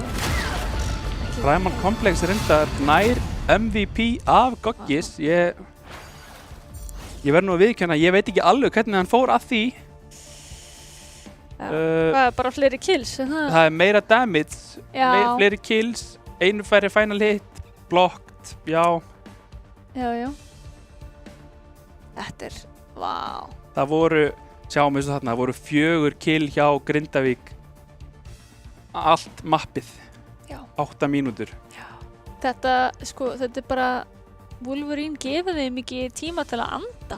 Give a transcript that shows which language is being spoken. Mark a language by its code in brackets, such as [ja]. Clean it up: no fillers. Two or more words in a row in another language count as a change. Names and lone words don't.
[is] Primal Complex reyndar nær MVP af Goggis. Ég verð nú að viðurkenna, ég veit ekki alveg hvernig hann fór að því. Hvað, bara fleiri kills? Það er meira damage, Já. fleiri kills, einu færri [en] final hit, [is] blocked, já. Já. Þetta vá. Það voru, sjáum við þarna, það voru 4 kill hjá Grindavík. Allt mappið, Já. 8 mínútur. Þetta er bara, Wolverine gefur þeim ekki tíma til að anda.